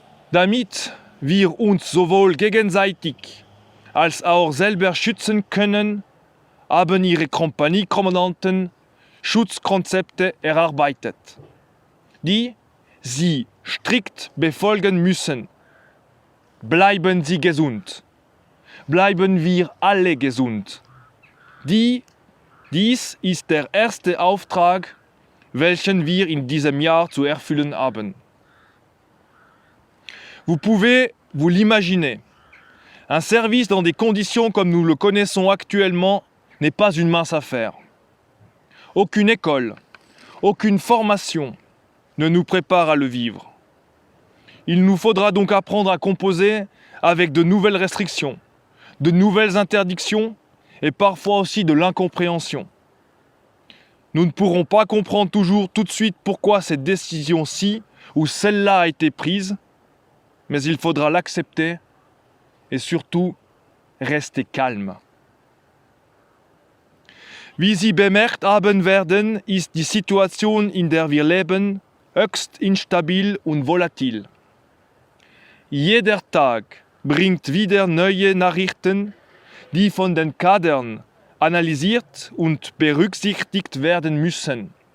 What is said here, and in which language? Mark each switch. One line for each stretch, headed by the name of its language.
German: Damit wir uns sowohl gegenseitig als auch selber schützen können, haben ihre Kompaniekommandanten Schutzkonzepte erarbeitet, die sie strikt befolgen müssen. Bleiben Sie gesund. Bleiben wir alle gesund. Dies ist der erste Auftrag, welchen wir in diesem Jahr zu erfüllen haben.
French: Vous pouvez vous l'imaginer. Un service dans des conditions comme nous le connaissons actuellement n'est pas une mince affaire. Aucune école, aucune formation ne nous prépare à le vivre. Il nous faudra donc apprendre à composer avec de nouvelles restrictions, de nouvelles interdictions et parfois aussi de l'incompréhension. Nous ne pourrons pas comprendre toujours tout de suite pourquoi cette décision-ci ou celle-là a été prise, mais il faudra l'accepter et surtout restez calme.
German: Wie Sie bemerkt haben werden, ist die Situation, in der wir leben, höchst instabil und volatil. Jeder Tag bringt wieder neue Nachrichten, die von den Kadern analysiert und berücksichtigt werden müssen.